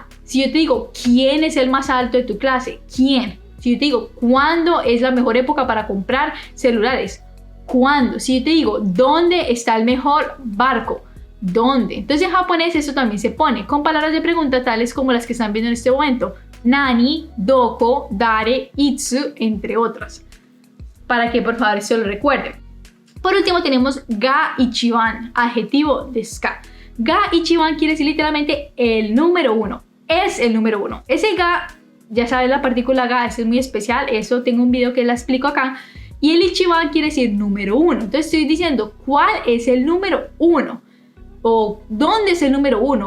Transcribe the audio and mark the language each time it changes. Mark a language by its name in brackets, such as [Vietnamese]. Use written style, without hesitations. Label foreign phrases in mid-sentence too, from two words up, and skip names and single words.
[Spanish] Si yo te digo, ¿quién es el más alto de tu clase? ¿Quién? Si yo te digo, ¿cuándo es la mejor época para comprar celulares? ¿Cuándo? Si yo te digo, ¿dónde está el mejor barco? ¿Dónde? Entonces en japonés eso también se pone con palabras de pregunta tales como las que están viendo en este momento. [Japanese] 何、どこ、誰、いつ, [Spanish] entre otras. Para que por favor se lo recuerden. Por último tenemos [Japanese] が一番, [Spanish] adjetivo [Japanese] ですか. が一番 [Spanish] quiere decir literalmente el número uno. Es el número uno. Ese ga, ya sabes, la partícula ga es muy especial. Eso tengo un video que la explico acá. Y el ichiban quiere decir número uno. Entonces estoy diciendo cuál es el número uno. O dónde es el número uno.